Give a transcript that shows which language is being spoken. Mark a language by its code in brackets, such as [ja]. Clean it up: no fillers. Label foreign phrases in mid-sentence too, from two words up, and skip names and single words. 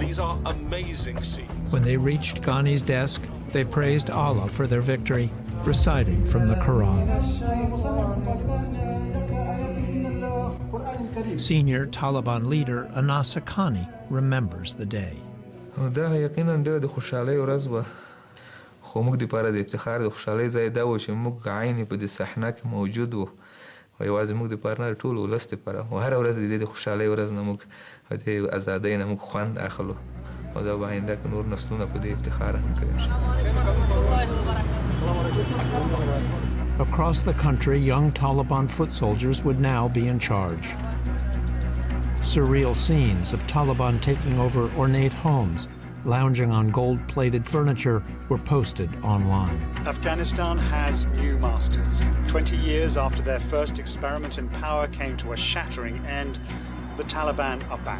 [en] These are amazing scenes. When they reached Ghani's desk, they praised Allah for their victory, reciting from the Quran. Senior Taliban leader Anas Haqqani remembers the day. [ps] دا یقینا ډېره د خوشحالۍ ورځ وه، خو موږ دپاره د افتخار د خوشحالۍ ځای دا و چې موږ عین په دې صحنه کې موجود وو، او یوازې موږ دپاره نه د ټول ولس دپاره، او هره ورځ د دې د خوشحالۍ ورځ نه موږ د ازادۍ نه موږ خوند اخلو، او دا به آینده کې نور نسلونه په دې افتخار هم کوي. [en] Across the country, young Taliban foot soldiers would now be in charge. Surreal scenes of Taliban taking over ornate homes, lounging on gold-plated furniture, were posted online. Afghanistan has new masters. 20 years after their first experiment in power came to a shattering end, the Taliban are back.